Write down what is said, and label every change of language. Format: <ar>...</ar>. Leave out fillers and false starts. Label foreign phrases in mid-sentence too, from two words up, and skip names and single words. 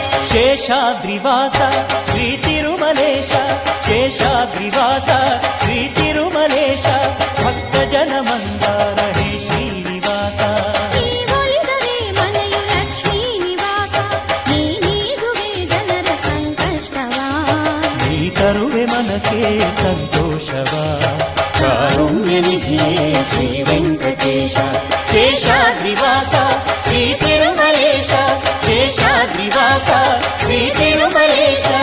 <te>శేషాద్రివాస శ్రీ తిరుమలేశ శేషాద్రివాస శ్రీ తిరుమలేశ భక్తజన మందార హే శ్రీనివాಸ</te> <kn>ನೀವೊಲಿದರೆ ಮನೆಯು ಲಕ್ಷ್ಮೀ ನಿವಾಸ ನೀಡುವೆ ಜನರ ಸಂಕಷ್ಟವ ನೀ ತರುವೆ ಮನಕ್ಕೆ ಸಂತೋಷವ ಕಾರುಣ್ಯ ನಿಧಿಯೇ ಶ್ರೀ ವೆಂಕಟೇಶ</kn> <te>శేషాద్రివాస శ్రీ తిరుమలేశ శేషాద్రివాస శ్రీ తిరుమలేశ</te>